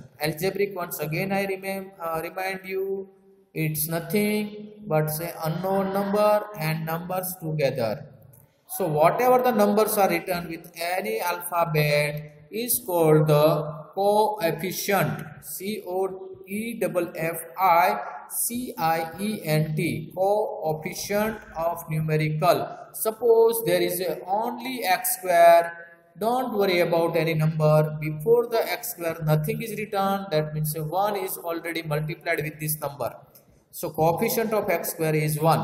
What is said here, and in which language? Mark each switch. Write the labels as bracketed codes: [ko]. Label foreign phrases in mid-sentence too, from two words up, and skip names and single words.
[en] Algebraic, once again I remind you, it's nothing but say unknown number and numbers together. So whatever the numbers are written with any alphabet is called the coefficient. C-O-E-F-F-I-C-I-E-N-T. Coefficient of numerical. Suppose there is only x square. Don't worry about any number. Before the x square nothing is written. That means 1 is already multiplied with this number. So coefficient of x square is 1.